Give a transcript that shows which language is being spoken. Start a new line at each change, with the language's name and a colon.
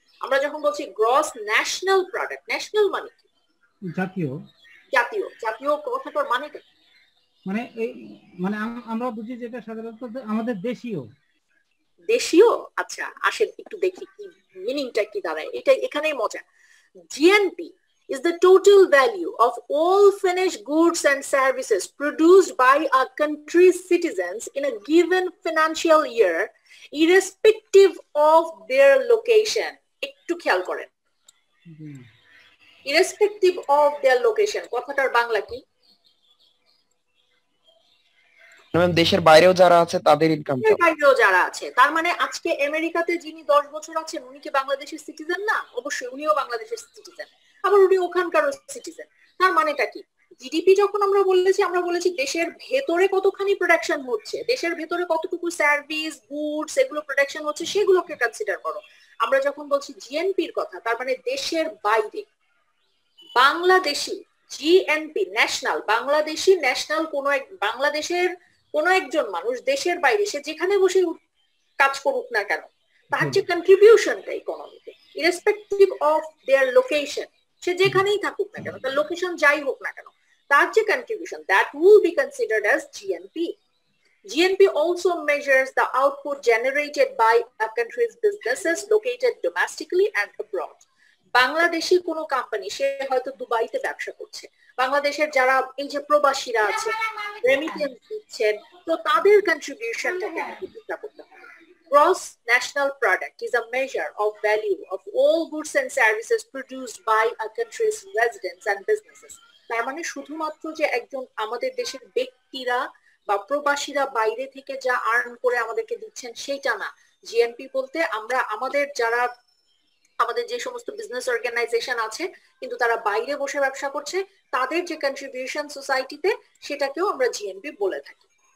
Bangla: আমরা যখন বলছি গ্রস ন্যাশনাল প্রোডাক্ট, ন্যাশনাল মানে কি? জাতীয়। জাতীয় কথাটার মানে কি? মানে এই মানে আমরা বুঝি যেটা সাধারণত আমাদের দেশীয়। আচ্ছা, আসেন একটু দেখি কি মিনিংটা কি দাঁড়ায়। এটা এখানেই মজা। GNP
English: is the total value of all finished goods and services produced by a country's citizens in a given financial year, irrespective of their location.
Bangla: একটু খেয়াল করেন,
English: irrespective of their location,
Bangla: কথাটার বাংলা কি? ম্যাম দেশের বাইরেও যারা আছে তাদের ইনকামটা, দেশের বাইরেও যারা আছে, তার মানে আজকে আমেরিকাতে যিনি 10 বছর আছেন উনি কি বাংলাদেশের সিটিজেন না? অবশ্যই উনিও বাংলাদেশের সিটিজেন, আবার উনি ওখানকারও সিটিজেন। তার মানেটা কি? জিডিপি যখন আমরা বলেছি দেশের ভেতরে কতখানি প্রোডাকশন হচ্ছে, দেশের ভেতরে কতটুকু সার্ভিস গুডস এগুলো প্রোডাকশন হচ্ছে সেগুলোকে কনসিডার করো। আমরা যখন বলছি জিএনপির কথা, তার মানে দেশের বাইরে Bangladeshi GNP national, Bangladeshi national বাংলাদেশের কোন একজন মানুষ দেশের বাইরে সে যেখানে বসে কাজ করুক না কেন, তার যে কন্ট্রিবিউশনটা ইকোনমিতে
English: irrespective of their location,
Bangla: সে যেখানেই থাকুক না কেন, তার লোকেশন যাই হোক না কেন, তার যে contribution,
English: that will be considered as GNP. GNP also measures the output generated by a country's businesses located domestically and abroad.
Bangla: Bangladeshi কোনো কোম্পানি সে হয়তো দুবাইতে ব্যবসা করছে, বাংলাদেশের যারা এই যে প্রবাসীরা আছে রেমিটেন্স দিচ্ছেন, তো তাদের কন্ট্রিবিউশনটাকে চিন্তা করতে হবে।
English: Gross national product is a measure of value of all goods and services produced by a country's residents and businesses.
Bangla: তার মানে শুধুমাত্র যে একজন আমাদের দেশের ব্যক্তিরা বা প্রবাসীরা বাইরে থেকে যা আর্ন করে আমাদেরকে দিচ্ছেন সেটা না। জিএনপি বলতে আমরা আমাদের যে সমস্ত বিজনেস অর্গানাইজেশন আছে কিন্তু তারা বাইরে বসে ব্যবসা করছে, তাদের যে কন্ট্রিবিউশন সোসাইটিতে, সেটাকেও আমরা জিএনপি বলে থাকি।